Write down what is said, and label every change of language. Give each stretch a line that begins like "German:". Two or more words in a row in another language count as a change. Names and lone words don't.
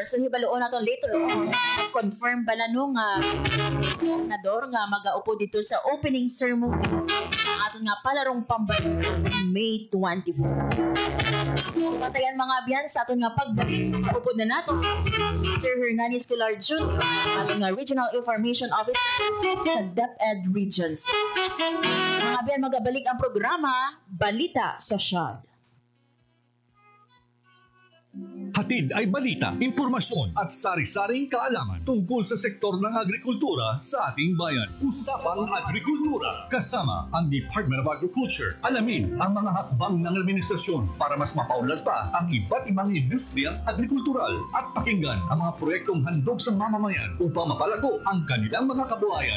Hiligaynon: So hibaloon naton
English: later on
Hiligaynon: confirm bala no nga gobernador nga magaupo dito sa
English: opening ceremony
Hiligaynon: ang aton nga palarong pambansa May 24. Patayan mga biyan sa aton nga pagbalik upod na nato Sir Hernanis Escolar Jr. aton nga Regional Information Officer sa DepEd Region 6. Mga biyan magabalik ang programa Balita Sosyal.
Filipino: Hatid ay balita, impormasyon at sari-saring kaalaman tungkol sa sektor ng agrikultura sa ating bayan. Usapang Agrikultura kasama ang Department of Agriculture. Alamin ang mga hakbang ng administrasyon para mas mapaunlad pa ang iba't ibang industriyang agrikultural at pakinggan ang mga proyektong handog sa mamamayan upang mapalago ang kanilang mga kabuhayan.